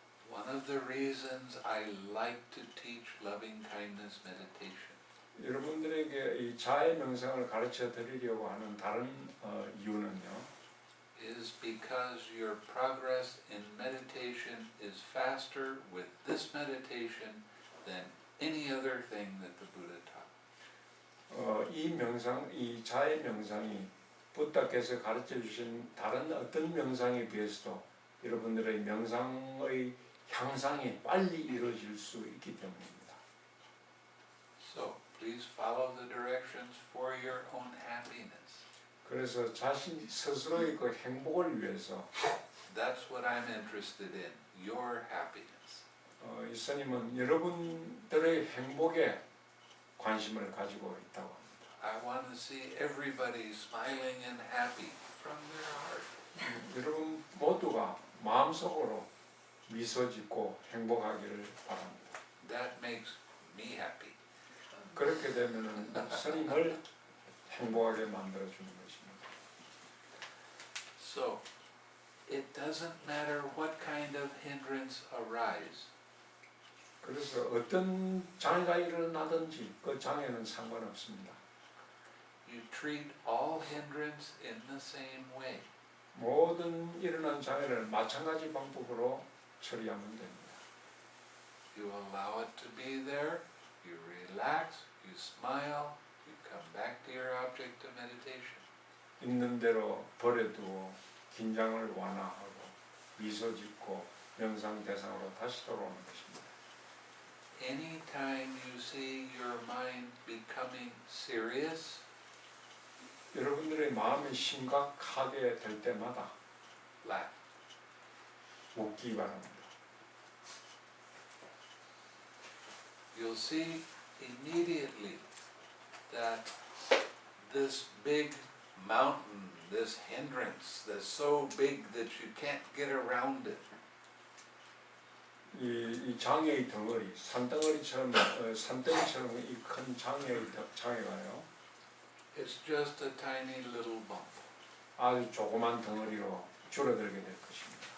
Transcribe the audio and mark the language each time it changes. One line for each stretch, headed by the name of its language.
English: One of the reasons I like to teach loving kindness meditation
Korean: 여러분들에게 이 자해 명상을 가르쳐 드리려고 하는 다른 이유는요.
English: is because your progress in meditation is faster with this meditation than any other thing that the Buddha taught.
Korean: 이 명상, 이 자해 명상이 부다께서 가르쳐 주신 다른 어떤 명상에 비해서도 여러분들의 명상의 향상이 빨리 이루어질 수 있기 때문입니다.
English: So please follow the directions for your own happiness.
Korean: 그래서 자신 스스로의 그 행복을 위해서
English: That's what I'm interested in, your happiness.
Korean: 이 스님은 여러분들의 행복에 관심을 가지고 있다고 합니다.
English: I want to see everybody smiling and happy from their heart.
Korean: 여러분 모두가 마음속으로 미소 짓고 행복하기를 바랍니다.
English: That makes me happy.
Korean: 그렇게 되면은 스님을 행복하게 만들어 주는 것입니다.
English: So, it doesn't matter what kind of hindrance arise.
Korean: 그래서 어떤 장애가 일어나든지 그 장애는 상관없습니다.
English: You treat all hindrance in the same way.
Korean: 모든 일어난 장애를 마찬가지 방법으로 처리하면 됩니다.
English: You allow it to be there, you relax, you smile, you come back to your object of meditation.
Korean: 있는 대로 버려두고 긴장을 완화하고 미소 짓고 명상 대상으로 다시 돌아오는 것입니다.
English: Anytime you see your mind becoming serious,
Korean: 여러분들의 마음이 심각하게 될 때마다
English: laugh.
Korean: 웃기 바랍니다.
English: You'll see immediately that this big mountain, this hindrance that's so big that you can't get around it,
Korean: 이 장애의 덩어리, 산덩어리처럼 산덩이처럼 이 큰 장애가요.
English: It's just a tiny little bump.
Korean: 아주 조그만 덩어리로 줄어들게 될 것입니다.